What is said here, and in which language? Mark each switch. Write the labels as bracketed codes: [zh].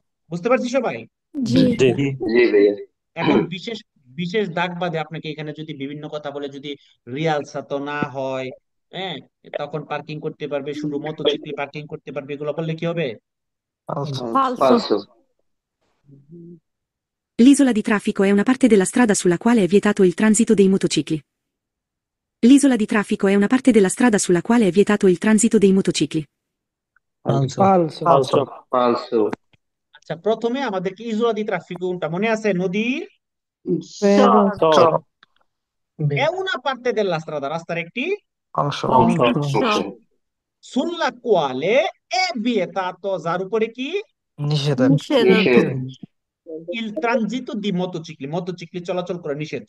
[bn] বুঝতে পারছি সবাই? জি জি জি ভাইয়া এখন বিশেষ বিশেষ দাগ বাদে আপনাকে এখানে যদি বিভিন্ন কথা বলে, যদি রিয়ালসা তো না হয়, হ্যাঁ, তখন পার্কিং করতে পারবে, শুধু মোটরসাইকেল পার্কিং করতে পারবে, এগুলো বললে কি হবে? [it] falso, falso, falso, L'isola di traffico è una parte della strada sulla quale è vietato il transito dei motocicli. L'isola di traffico è una parte della strada sulla quale è vietato il transito dei motocicli. falso, falso, falso, [bn] আচ্ছা, প্রথমে আমাদেরকে ইজোলা দি ট্রাফিকো কোনটা মনে আছে? নদীর [it] vero, so, è una parte della strada, [bn] রাস্তার একটি [it] falso, [bn] অংশ, [it] falso, sulla quale è vietato, [bn] যার উপরে কি? nišedato, nišedato, [it] il transito di motocicli, [bn] motorcycle চলাচল করা নিষেধ।